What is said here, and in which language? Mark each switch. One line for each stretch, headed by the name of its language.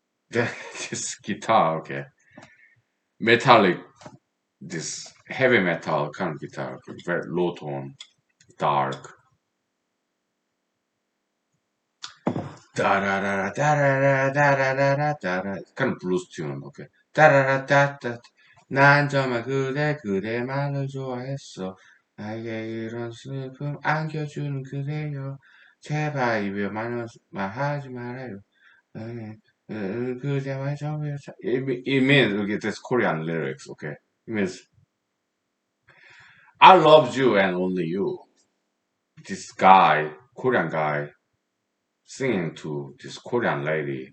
English: This guitar, okay, metallic, this heavy metal kind of guitar, okay, very low tone, dark. Da da da da da da da da da da da. It's kind of blues tune, okay. Da da da da da.
Korean: 난 정말 그대만을 좋아했어. 나에게 이런 슬픔 안겨주는 그대여. 제발 입에 말하지 말아요. 그대와 정말
English: it means okay, that's Korean lyrics, okay. It means I loved you and only you. This guy, Korean guy, singing to this Korean lady.